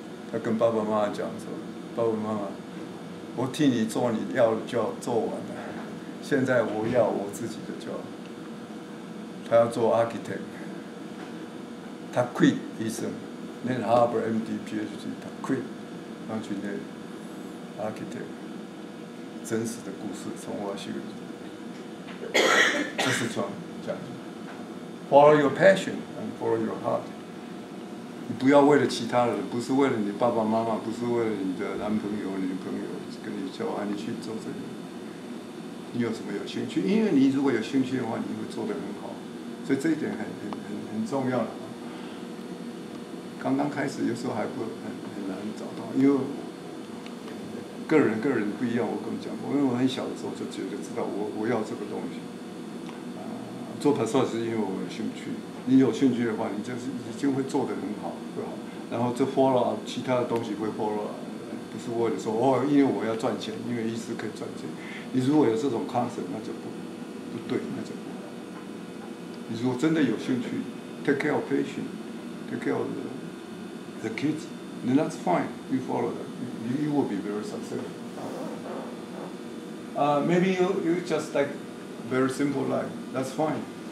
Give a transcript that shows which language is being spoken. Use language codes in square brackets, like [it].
[zh] 他跟爸爸妈妈讲说：“爸爸妈妈，我替你做你要的 job 做完了，现在我要我自己的 job。” 他要做 architect， 他 quit 医生，念 Harvard MD、PhD， 他 quit， 然后去念 architect。真实的故事从我学，这是讲 [en] follow your passion and follow your heart。 [zh] 你不要为了其他人，不是为了你爸爸妈妈，不是为了你的男朋友、女朋友跟你交往，你去做这个。你有什么有兴趣？因为你如果有兴趣的话，你会做得很好，所以这一点很重要的。刚刚开始有时候还很难找到，因为个人不一样。我跟你讲过，因为我很小的时候就知道我要这个东西。做 persona 是因为我有兴趣，你有兴趣的话，你就是已经会做得很好，对吧？然后这 follow 其他的东西会 follow， 不是为了说因为我要赚钱，因为医师可以赚钱。你如果有这种 concept， 那就不对，那就不好。你如果真的有兴趣 [en] ，take care of patient，take care of the kids, then that's fine. You follow that. You will be very successful. Maybe you just like very simple life. That's fine.